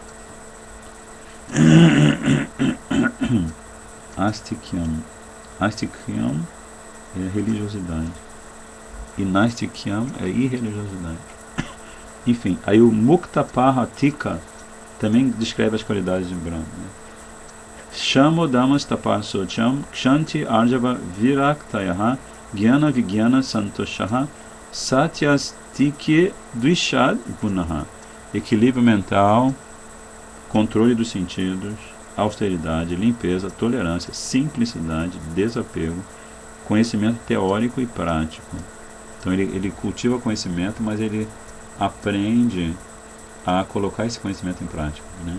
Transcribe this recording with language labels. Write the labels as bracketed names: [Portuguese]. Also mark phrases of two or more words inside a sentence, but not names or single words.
[Portuguese] Astikyam é religiosidade e Nastikyam é irreligiosidade. Enfim, aí o Muktapaha Tika também descreve as qualidades de Brahma. [Sanskrit] Shamo Damas Tapasocham Kshanti Arjava Viraktayaha Gyana Vigyana Santoshaha Satyastikye Dvishad Gunaha. [Portuguese] Equilíbrio mental, controle dos sentidos, austeridade, limpeza, tolerância, simplicidade, desapego, conhecimento teórico e prático. Então ele cultiva conhecimento, mas ele aprende a colocar esse conhecimento em prática, né?